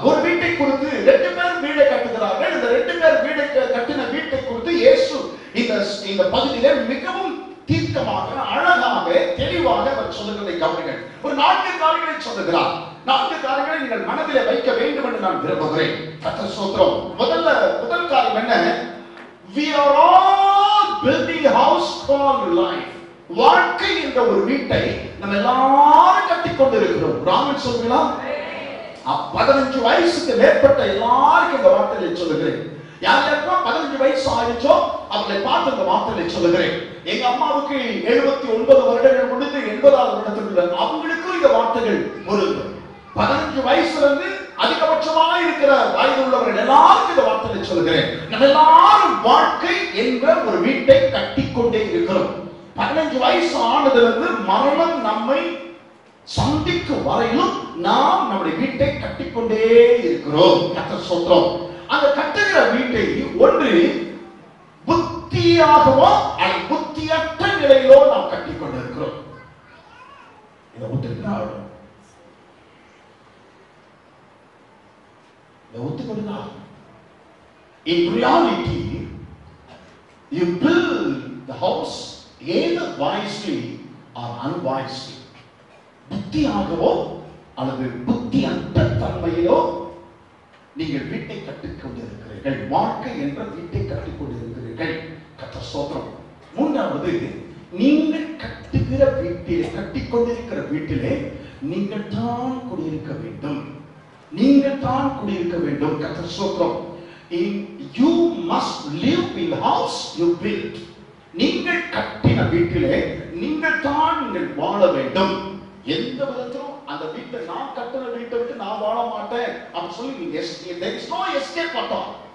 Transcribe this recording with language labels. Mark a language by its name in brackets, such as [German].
[Tamil] ஒரு வீட்டை குறித்து 2 பேர் வீடை கட்டுகிறார்கள். இந்த 2 பேர் வீடை கட்டின வீட்டை குறித்து இயேசு இந்த பகுதியிலே மிகவும் தீர்க்கமாக, அழகாக, தெளிவாக அவர் சொல்லுகிறதை கவனிங்கள். ஒரு 4 காரியங்களை சொல்லுகிறார். 4 காரியங்களை நீங்கள் மனதிலே வைக்க வேண்டும் என்று நான் விரும்புகிறேன். கர்த்தர் ஸ்தோத்திரம். முதல் காரியம் என்ன? [English] We are all building a house called life. [Tamil] வாழ்க்கை என்ற ஒரு வீட்டை நம்ம எல்லாரும் கட்டிக்கொண்டு இருக்கிறோம். ராமன் சொல்லுங்களா? 15 வயசுக்கு மேற்பட்ட எல்லாருக்கும் இந்த வார்த்தையை சொல்லுகிறேன். யாருக்கெல்லாம் 15 வயசு ஆயிடுச்சோ அவங்களை பார்த்து இந்த வார்த்தையை சொல்லுகிறேன். எங்க அம்மாவுக்கு 79 வருடங்கள் முடிந்து 80வது வருடத்தில் அவங்களுக்கும் இந்த வார்த்தைகள் பொருந்தும். 15 வயசுல இருந்து அதிகபட்சமாக இருக்கிற வயது உள்ளவர்கள் எல்லாருக்கும் இந்த வார்த்தையை சொல்லுகிறேன். நம்ம எல்லாரும் வாழ்க்கை என்ற ஒரு வீட்டை கட்டிக்கொண்டே இருக்கிறோம். 15 வயசு ஆனதிலிருந்து மரணம் நம்மை சந்திக்கும் வரையிலும் நாம் நம்முடைய வீட்டை கட்டிக்கொண்டே இருக்கிறோம். கர்த்தர் ஸ்தோத்திரம். அந்த கட்டுகிற வீட்டை ஒன்று புத்தியாகவோ அல்லது புத்தியற்ற நிலையிலோ நாம் கட்டிக்கொண்டிருக்கிறோம். இதை ஒத்துக்கிறார்கள், இதை ஒத்துக்கொள்ளுங்கள். [English] In reality, you build the house either wisely or unwisely. [Tamil] புத்தியாகவோ அல்லது புத்தியற்ற தன்மையிலோ நீங்கள் வீட்டை கட்டிக்கொண்டிருக்கிறீர்கள். வாழ்க்கை என்ற வீட்டை கட்டிக்கொண்டிருக்கிறீர்கள். கர்த்தர் ஸ்தோத்திரம். 3வது, நீங்கள் கட்டுகிற வீட்டிலே, கட்டிக்கொண்டிருக்கிற வீட்டிலே நீங்கள் தான் குடியிருக்க வேண்டும். நீங்கள் தான் குடியிருக்க வேண்டும். கர்த்தர் ஸ்தோத்திரம். [English] You must live in the house you built. [Tamil] நீங்கள் கட்டின வீட்டிலே நீங்கள் தான் வாழ வேண்டும். எந்த விதத்திலும் அந்த வீட்டை, நான் கட்டின வீட்டை விட்டு நான் வாழ மாட்டேன் அப்படி சொல்லி [English] there is no escape at all.